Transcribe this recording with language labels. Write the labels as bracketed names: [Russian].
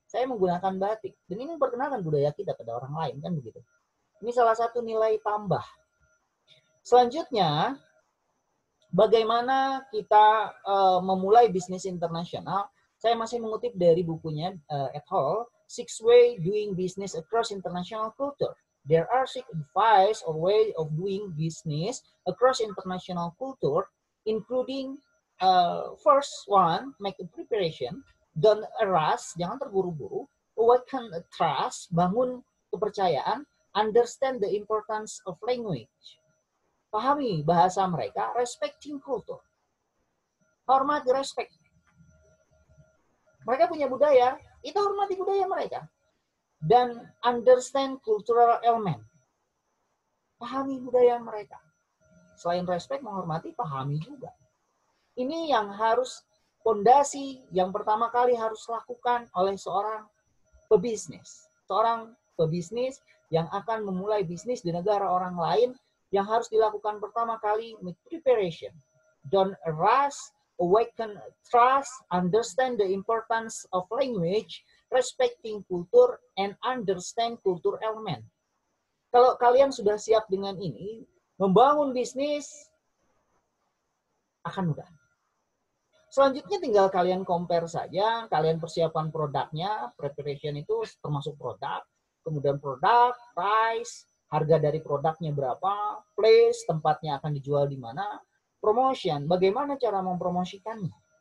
[Indonesian] Saya menggunakan batik. Dan ini memperkenalkan budaya kita pada orang lain kan begitu. Ini salah satu nilai tambah. Selanjutnya, bagaimana kita memulai bisnis internasional? Saya masih mengutip dari bukunya et al. [English] 6 Ways Doing Business Across International Culture. There are 6 advice or way of doing business across international culture, including first one, make a preparation, don't rush, [Indonesian] jangan terburu-buru, [English] awaken a trust, [Indonesian] bangun kepercayaan, [English] understand the importance of language, [Indonesian] pahami bahasa mereka, [English] respecting culture, [Indonesian] hormati, [English] respect. [Indonesian] Mereka punya budaya, itu hormati budaya mereka. Dan [English] understand cultural element. [Indonesian] Pahami budaya mereka. Selain respect, menghormati, pahami juga. Ini yang harus fondasi yang pertama kali harus lakukan oleh seorang pebisnis. Seorang pebisnis yang akan memulai bisnis di negara orang lain, yang harus dilakukan pertama kali, [English] make preparation. Don't rush, awaken trust, understand the importance of language, respecting culture, and understand culture element. [Indonesian] Kalau kalian sudah siap dengan ini, membangun bisnis akan mudah. Selanjutnya tinggal kalian compare saja, kalian persiapan produknya, preparation itu termasuk produk, kemudian produk, price, harga dari produknya berapa, place, tempatnya akan dijual di mana, promotion, bagaimana cara mempromosikannya.